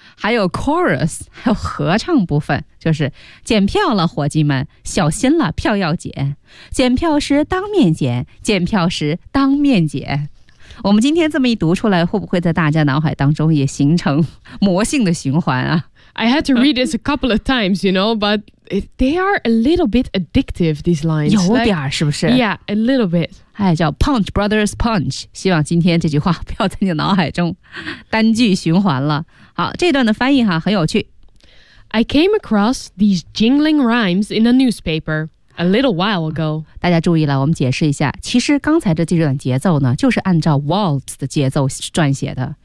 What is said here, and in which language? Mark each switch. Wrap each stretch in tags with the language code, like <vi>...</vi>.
<zh>还有 chorus, 还有合唱部分，就是检票了，伙计们，小心了，票要检。检票时当面检，检票时当面检。我们今天这么一读出来，会不会在大家脑海当中也形成魔性的循环啊？</zh> <en>I had to read this a couple of times, you know, but they are a little bit addictive, these lines.</en> <zh>有点是不是</zh> <en>Yeah, a little bit.</en> <zh>哎，叫 Punch Brothers Punch. 希望今天这句话不要在你脑海中单句循环了。好，这段的翻译哈很有趣。</zh> <en>I came across these jingling rhymes in a newspaper a little while ago.</en> <zh>大家注意了，我们解释一下，其实刚才的这段节奏呢，就是按照 waltz 的节奏撰写的。</zh>